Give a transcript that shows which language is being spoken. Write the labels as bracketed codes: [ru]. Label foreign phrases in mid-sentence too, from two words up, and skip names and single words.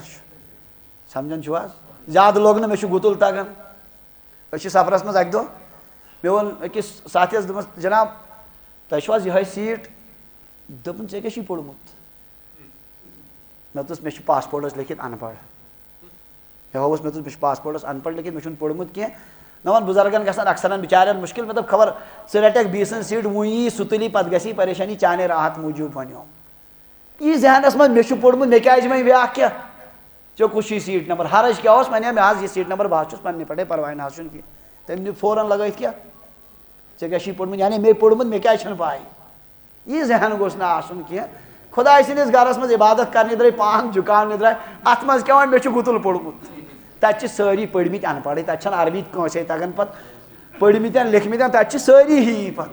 [ks] چھُ سمجھان چھُو حظ زیادٕ لوگ نہٕ مےٚ چھُ گُتُل تگان أسۍ چھِ سفرس منٛز اکہِ دۄہ مےٚ ووٚن أکِس ساتھیس دوٚپمس جناب تۄہہِ چھُو حظ یِہوے سیٖٹ دوٚپُن ژےٚ کیٛاہ چھُے پوٚرمُت مےٚ دوٚپُس مےٚ چھُ پاسپورٹس لیکھِتھ ان پڑھ مےٚ ہووُس مےٚ دوٚپُس مےٚ چھُ پاسپورٹس ان پڑھ لیکھِتھ مےٚ چھُنہٕ پوٚرمُت کینٛہہ مےٚ ووٚن بُزرگن گژھان اکثرن بِچارٮ۪ن مُشکِل مےٚ دوٚپ خبر ژٕ رٹکھ بیٚیہِ سٕنٛز سیٖٹ وۄنۍ یی سُہ تُلی پتہٕ گژھی پریشٲنی چانے راحت موٗجوٗب وۄنیو یی ذہنس منٛز مےٚ چھُ پوٚرمُت مےٚ کیٛازِ وۄنۍ بیٛاکھ کینٛہہ ژےٚ کُس چھُے سیٖٹ نمبر حرج کیٛاہ اوس وۄنۍ مےٚ حظ یہِ سیٖٹ نمبر بہٕ حظ چھُس پننہِ پٮ۪ٹھے پرواے نہ حظ چھُنہٕ کینٛہہ تٔمۍ دیُت فوراً لگٲیِتھ کیٛاہ ژےٚ کیٛاہ چھُے پوٚرمُت یعنی مےٚ پوٚرمُت مےٚ کیٛازِ چھَنہٕ پاے یی ذہن گوٚژھ نہٕ آسُن کینٛہہ خۄداے سٕنٛدِس گرس منٛز عبادت کرنہِ درٛاے پان جُکاونہِ درٛاے اتھ منٛز کیٛاہ وۄنۍ مےٚ چھُ گُتُل پوٚرمُت تتہِ چھِ سٲری پٔرمٕتۍ ان پڑٕے تتہِ چھنہٕ عربی کٲنٛسے تگان پتہٕ پٔرمٕتٮ۪ن لیکھمٕتٮ۪ن تتہِ چھِ سٲری ہِوی